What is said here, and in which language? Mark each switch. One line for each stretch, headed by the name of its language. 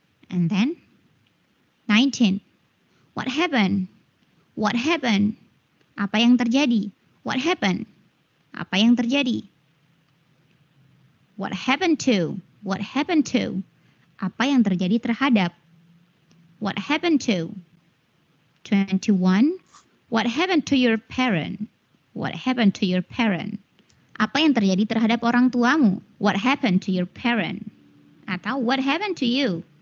English: And then 19. What happened? What happened?
Indonesian: Apa yang terjadi?
English: What happened? Apa yang terjadi? What happened to? What happened to?
Indonesian: Apa yang terjadi terhadap?
English: What happened to? 21. What happened to your parent? What happened to your parent?
Indonesian: Apa yang terjadi terhadap orang tuamu?
English: What happened to your parent?
Indonesian: Atau
English: what happened to you?